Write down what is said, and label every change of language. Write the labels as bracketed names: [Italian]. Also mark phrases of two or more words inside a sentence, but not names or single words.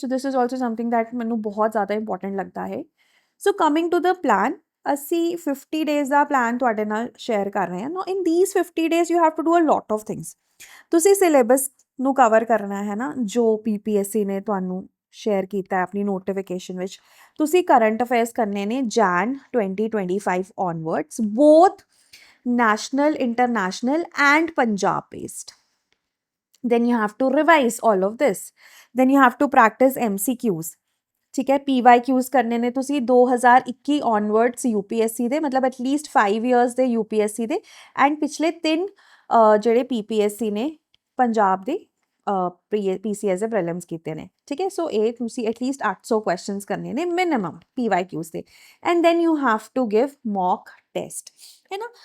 [English] So this is also something that [Punjabi] ਮੈਨੂੰ ਬਹੁਤ ਜ਼ਿਆਦਾ ਇੰਪੋਰਟੈਂਟ ਲੱਗਦਾ ਹੈ। [English] So coming to the plan, [Punjabi] ਅਸੀਂ 50 ਡੇਜ਼ ਦਾ ਪਲਾਨ ਤੁਹਾਡੇ ਨਾਲ ਸ਼ੇਅਰ ਕਰ ਰਹੇ ਹਾਂ। [English] now in these 50 days you have to do a lot of things. [Punjabi] ਤੁਸੀਂ ਸਿਲੇਬਸ ਨੂੰ ਕਵਰ ਕਰਨਾ ਹੈ ਨਾ, ਜੋ PPSC ਨੇ ਤੁਹਾਨੂੰ ਸ਼ੇਅਰ ਕੀਤਾ ਆਪਣੀ ਨੋਟੀਫਿਕੇਸ਼ਨ ਵਿੱਚ। ਤੁਸੀਂ [English] current affairs [Punjabi] ਕਰਨੇ ਨੇ [English] Jan 2025 onwards, both national, international and Punjab based. Then you have to revise all of this. Then you have to practice MCQs. [Punjabi] ਠੀਕ ਹੈ, PYQs ਕਰਨੇ ਨੇ ਤੁਸੀਂ 2021 onwards UPSC ਦੇ, ਮਤਲਬ ਐਟਲੀਸਟ 5 years ਦੇ UPSC ਦੇ, ਐਂਡ ਪਿਛਲੇ 3 ਜਿਹੜੇ PPSC ਨੇ ਪੰਜਾਬ ਦੇ PCS ਦੇ ਪ੍ਰੀਲਿਮਸ ਕੀਤੇ ਨੇ। ਠੀਕ ਹੈ, ਸੋ ਇਹ ਤੁਸੀਂ ਐਟਲੀਸਟ 800 ਕੁਐਸਚਨਸ ਕਰਨੇ ਨੇ ਮਿਨੀਮਮ PYQs ਦੇ, [English] and then you have to give mock test, [Punjabi] ਹੈ ਨਾ।